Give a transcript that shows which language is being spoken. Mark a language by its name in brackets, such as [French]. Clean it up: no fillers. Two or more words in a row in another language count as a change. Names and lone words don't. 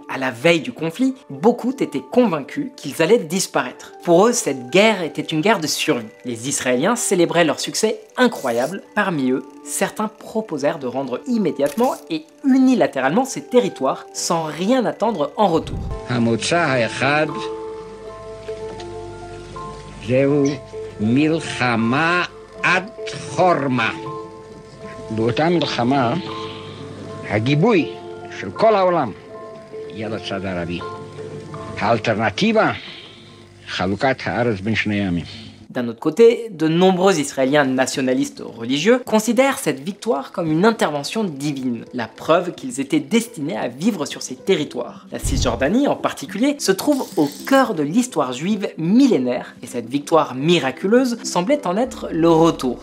[French] À la veille du conflit, beaucoup étaient convaincus qu'ils allaient disparaître. Pour eux, cette guerre était une guerre de survie. Les Israéliens célébraient leur succès incroyable. Parmi eux, certains proposèrent de rendre immédiatement et unilatéralement ces territoires sans rien attendre en retour. [Hebrew] מלחמה עד חורמה. באותה מלחמה, הגיבוי של כל העולם יהיה לצד הערבי. האלטרנטיבה, חלוקת הארץ בין שני העמים. [French] D'un autre côté, de nombreux Israéliens nationalistes religieux considèrent cette victoire comme une intervention divine, la preuve qu'ils étaient destinés à vivre sur ces territoires. La Cisjordanie, en particulier, se trouve au cœur de l'histoire juive millénaire, et cette victoire miraculeuse semblait en être le retour.